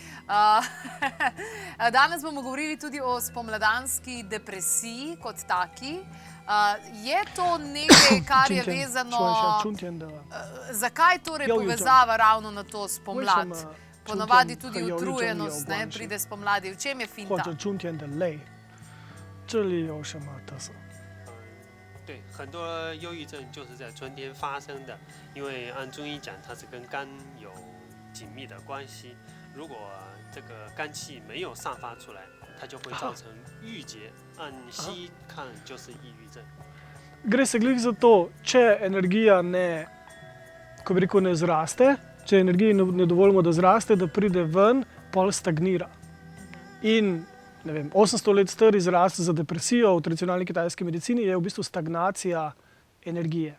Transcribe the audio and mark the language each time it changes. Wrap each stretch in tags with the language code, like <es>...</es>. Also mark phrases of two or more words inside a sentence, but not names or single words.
<sl>Danes bomo govorili tudi o spomladanski depresiji kot taki. Je to nekaj, kar je vezano... Zakaj torej povezava ravno na to spomlad? Ponavadi tudi utrujenost pride spomladi. V čem je finta?</sl> <zh>对，很多忧郁症就是在春天发生的，因为按中医讲，它是跟肝有紧密的关系。如果这个肝气没有散发出来，它就会造成郁结。按西医看就是抑郁症。</zh> <sl>Gre se glih za to, če energija ne, ko bi rekel, ne zraste, če energiji ne dovolimo, da zraste, da pride ven, pol stagnira. In 800 let star izraz za depresijo v tradicionalni kitajski medicini je v bistvu stagnacija energije.</sl>